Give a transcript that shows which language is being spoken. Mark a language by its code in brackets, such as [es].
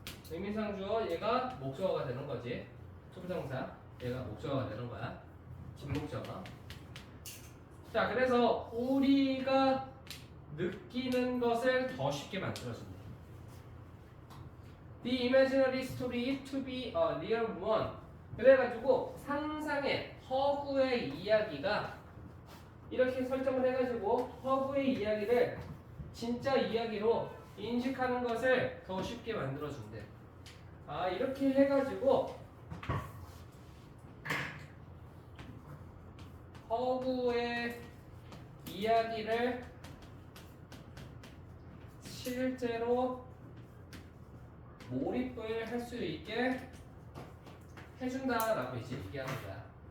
[ko] 의미상주어 얘가 목적어가 되는 거지. 투부정사 얘가 목적어가 되는 거야. 뒷목적어. 자, 그래서 우리가 느끼는 것을 더 쉽게 만들어준다. [en] The imaginary story to be a real one. [ko] 그래가지고 상상의 허구의 이야기가 이렇게 설정을 해가지고 허구의 이야기를 진짜 이야기로 인식하는 것을 더 쉽게 만들어준대. 이렇게 해가지고 허구의 이야기를 실제로 몰입을 할 수 있게 해준다라고 이제 얘기하는 거야.